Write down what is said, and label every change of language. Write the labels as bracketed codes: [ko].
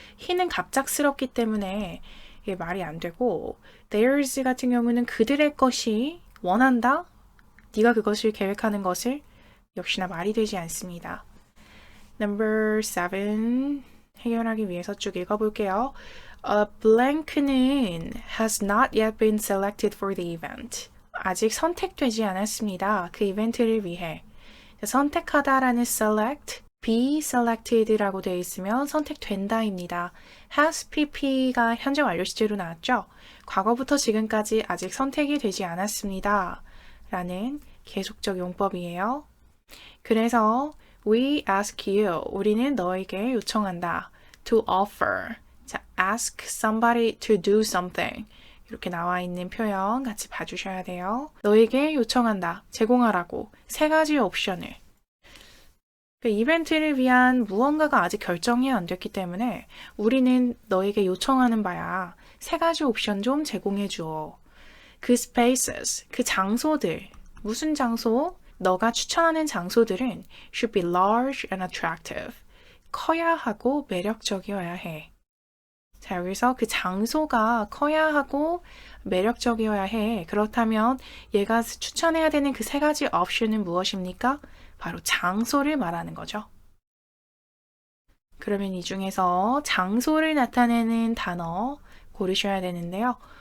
[ko] he는 갑작스럽기 때문에 이게 말이 안 되고 theirs 같은 경우는 그들의 것이 원한다? 네가 그것을 계획하는 것을 역시나 말이 되지 않습니다. Number 7 해결하기 위해서 쭉 읽어볼게요. [en] blank는 has not yet been selected for the event. [ko] 아직 선택되지 않았습니다. 그 이벤트를 위해. 선택하다라는 select, be selected라고 되어 있으면 선택된다입니다. has pp가 현재 완료 시제로 나왔죠. 과거부터 지금까지 아직 선택이 되지 않았습니다. 라는 계속적 용법이에요. 그래서 [en] we ask you, [ko] 우리는 너에게 요청한다. [en] to offer, 자, ask somebody to do something. [ko] 이렇게 나와 있는 표현 같이 봐주셔야 돼요. 너에게 요청한다, 제공하라고 세 가지 옵션을. 그 이벤트를 위한 무언가가 아직 결정이 안 됐기 때문에 우리는 너에게 요청하는 바야. 세 가지 옵션 좀 제공해 주어. 그 spaces, 그 장소들, 무슨 장소? 너가 추천하는 장소들은 [en] should be large and attractive. [ko] 커야 하고 매력적이어야 해. 자, 여기서 그 장소가 커야 하고 매력적이어야 해. 그렇다면 얘가 추천해야 되는 그 세 가지 옵션은 무엇입니까? 바로 장소를 말하는 거죠. 그러면 이 중에서 장소를 나타내는 단어 고르셔야 되는데요.